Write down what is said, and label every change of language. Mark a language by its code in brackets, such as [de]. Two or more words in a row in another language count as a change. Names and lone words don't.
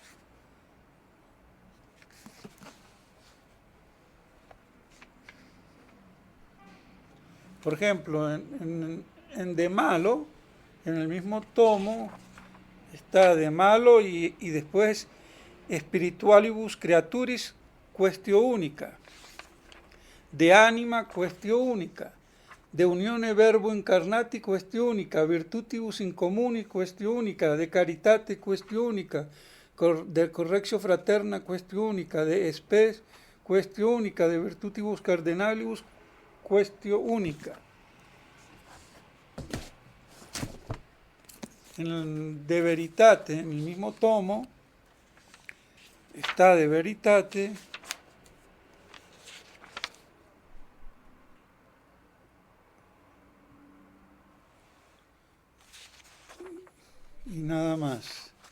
[es] Por ejemplo, en De Malo, en el mismo tomo, está De Malo y después Spiritualibus Creaturis Questio Única, De Anima Questio Única, De Unione Verbo Incarnati Questio Única, Virtutibus Incomuni Questio Única, De Caritate Questio Única, de correctio fraterna quaestio unica, de spes quaestio unica, de virtutibus cardinalibus quaestio unica. De Veritate, en el mismo tomo, está De Veritate, y nada más.